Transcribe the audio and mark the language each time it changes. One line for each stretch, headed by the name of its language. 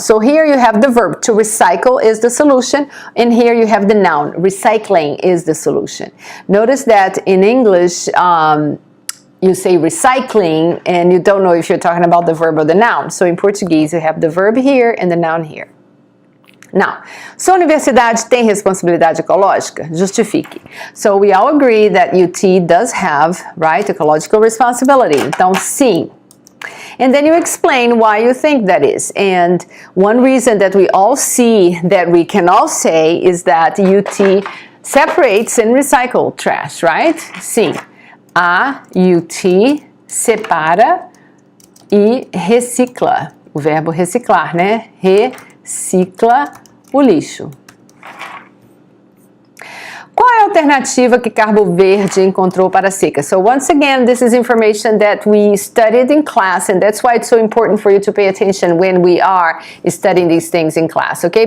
English: So here you have the verb to recycle is the solution, and here you have the noun recycling is the solution. Notice that in English you say recycling and you don't know if you're talking about the verb or the noun. So in Portuguese, you have the verb here and the noun here.
Portuguese: Now, sua universidade tem responsabilidade ecológica? Justifique.
English: So we all agree that UT does have, right, ecological responsibility.
Portuguese: Então, sim.
English: And then you explain why you think that is. And one reason that we all see that we can all say is that UT separates and recycles trash, right?
Portuguese: Sim. A UT separa e recicla. O verbo reciclar, né? Recicla o lixo. Qual é a alternativa que Cabo Verde encontrou para a seca?
English: So once again, this is information that we studied in class, and that's why it's so important for you to pay attention when we are studying these things in class, okay?